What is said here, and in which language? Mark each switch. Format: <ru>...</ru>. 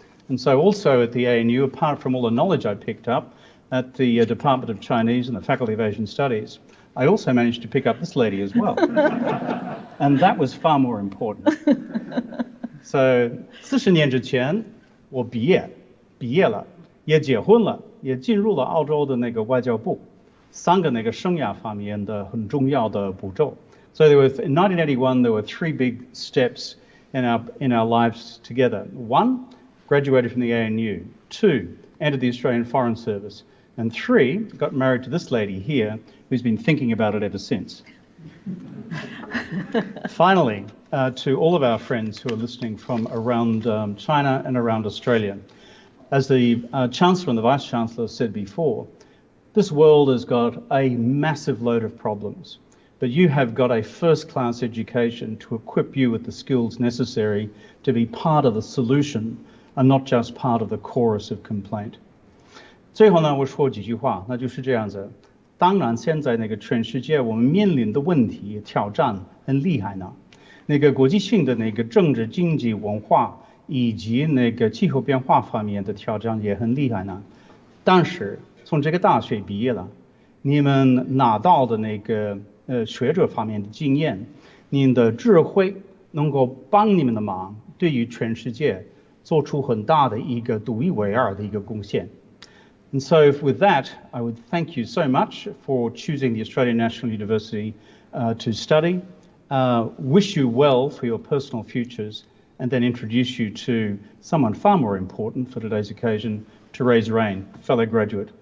<en>And so also at the ANU, apart from all the knowledge I picked up at the Department of Chinese and the Faculty of Asian Studies, I also managed to pick up this lady as well. And that was far more important.</en> <zh>So 40年之前，我毕业了，也结婚了，也进入了澳洲的那个外交部，3个那个生涯方面的很重要的步骤。</zh> <en>So in 1981, there were 3 big steps in our lives together. 1, graduated from the ANU. 2, entered the Australian Foreign Service. And 3, got married to this lady here, who's been thinking about it ever since. Finally, to all of our friends who are listening from around China and around Australia, as the Chancellor and the Vice-Chancellor said before, this world has got a massive load of problems. But you have got a first-class education to equip you with the skills necessary to be part of the solution and not just part of the chorus of complaint.</en> <zh>最后呢，我说几句话，那就是这样子。当然，现在那个全世界我们面临的问题挑战很厉害呢。那个国际性的那个政治、经济、文化以及那个气候变化方面的挑战也很厉害呢。但是从这个大学毕业了，你们拿到的那个学者方面的经验，您的智慧能够帮你们的忙，对于全世界做出很大的一个独一无二的一个贡献。</zh> <en>And so with that, I would thank you so much for choosing the Australian National University to study, wish you well for your personal futures, and then introduce you to someone far more important for today's occasion, Therese Rain, fellow graduate.</en>